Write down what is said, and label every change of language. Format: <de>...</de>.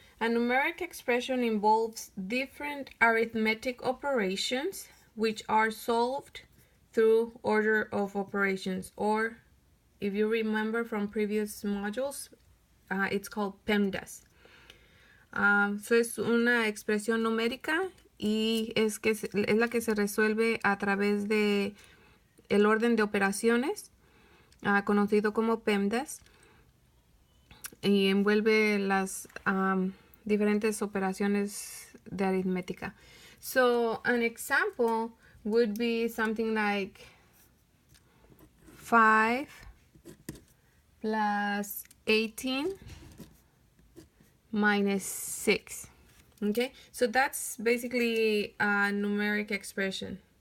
<en>A numeric expression involves different arithmetic operations which are solved through order of operations, or if you remember from previous modules, it's called PEMDAS.</en> <es>So es una expresión numérica y es la que se resuelve a través de el orden de operaciones, conocido como PEMDAS, y envuelve las diferentes operaciones de aritmética.</es> <en>So an example would be something like 5 plus 18 minus 6. Okay, so that's basically a numeric expression.</en>